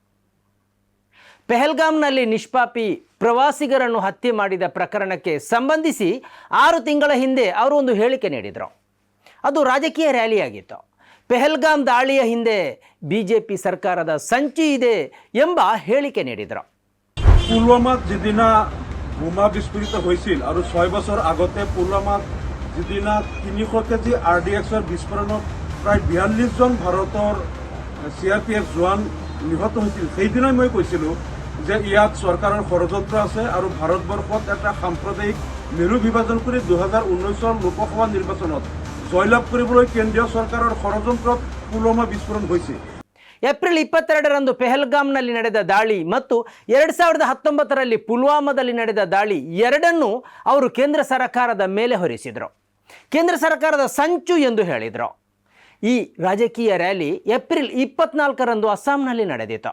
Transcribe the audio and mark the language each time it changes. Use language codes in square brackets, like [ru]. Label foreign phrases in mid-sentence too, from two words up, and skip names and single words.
[kn] ಪೆಹಲ್ಗಾಮ್ನಲ್ಲಿ ನಿಷ್ಪಾಪಿ ಪ್ರವಾಸಿಗರನ್ನು ಹತ್ಯೆ ಮಾಡಿದ ಪ್ರಕರಣಕ್ಕೆ ಸಂಬಂಧಿಸಿ 6 ತಿಂಗಳ ಹಿಂದೆ ಅವರು ಒಂದು ಹೇಳಿಕೆ ನೀಡಿದರು. ಅದು ರಾಜಕೀಯ ರ್ಯಾಲಿಯಾಗಿತ್ತು. ಪೆಹಲ್ಗಾಮ್ ದಾಳಿಯ ಹಿಂದೆ BJP ಸರ್ಕಾರದ ಸಂಚು ಇದೆ ಎಂಬ ಹೇಳಿಕೆ ನೀಡಿದರು. [as] পুলৱামাত যিদিনা বোমা বিস্ফোৰিত হৈছিল আৰু 6 বছৰ আগতে পুলৱামাত যিদিনা 300 কেজি RDXৰ বিস্ফোৰণত প্ৰায় 42 জন ভাৰতৰ CRPF জোৱান নিহত হৈছিল, সেইদিনাই মই কৈছিলোঁ যে ইয়াত চৰকাৰৰ ষড়যন্ত্ৰ আছে আৰু ভাৰতবৰ্ষত এটা সাম্প্ৰদায়িক মেৰু বিভাজন কৰি 2019 লোকসভা নিৰ্বাচনত জয়লাভ কৰিবলৈ কেন্দ্ৰীয় চৰকাৰৰ ষড়যন্ত্ৰত পুলৱামা বিস্ফোৰণ হৈছিল. [kn] ಏಪ್ರಿಲ್ 22ರಂದು ಪೆಹಲ್ಗಾಮ್ನಲ್ಲಿ ನಡೆದ ದಾಳಿ ಮತ್ತು 2019ರಲ್ಲಿ ಪುಲ್ವಾಮಾದಲ್ಲಿ ನಡೆದ ದಾಳಿ ಎರಡನ್ನೂ ಅವರು ಕೇಂದ್ರ ಸರ್ಕಾರದ ಮೇಲೆ ಹೊರಿಸಿದರು. ಕೇಂದ್ರ ಸರ್ಕಾರದ ಸಂಚು ಎಂದು ಹೇಳಿದರು. ಈ ರಾಜಕೀಯ ರ್ಯಾಲಿ ಏಪ್ರಿಲ್ 24ರಂದು ಅಸ್ಸಾಂನಲ್ಲಿ ನಡೆದಿತ್ತು.